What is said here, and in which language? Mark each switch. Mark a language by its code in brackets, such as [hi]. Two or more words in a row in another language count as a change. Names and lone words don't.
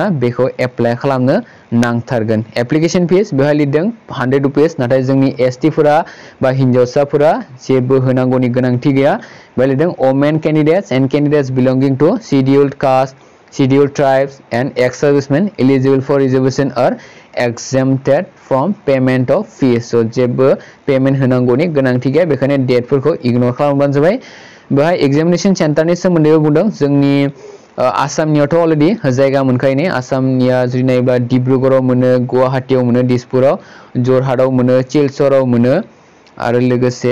[brx] बेखौ एप्लाइ खालामनो नांथारगोन [en] application fees [brx] बेहाय लिरदों 100 रुपीस नाथाय जोंनि एसटीफोरा बा हिनजावसाफोरा जेबो होनांगौनि गोनांथि गैया बेहाय लिरदों [en] women candidates and candidates belonging to Scheduled Caste Scheduled Tribes and ex-servicemen eligible for reservation are exempted from payment of fees [brx] so जेबो पेमेन्ट होनांगौनि गोनांथि गैया बेखायनो डेटफोरखौ इगनोर खालामबानो जाबाय बेहाय एग्जामिनेशन सेन्टारनि सोमोन्दैबो बुंदों जोंनि आसामनियावथ' अलरेडि जायगा मोनखायो आसामनिया जुदि नायोब्ला डिब्रुगड़आव मोनो गुवाहाटीआव मोनो दिसपुराव जरहाटआव मोनो सिलचराव मोनो आरो लोगोसे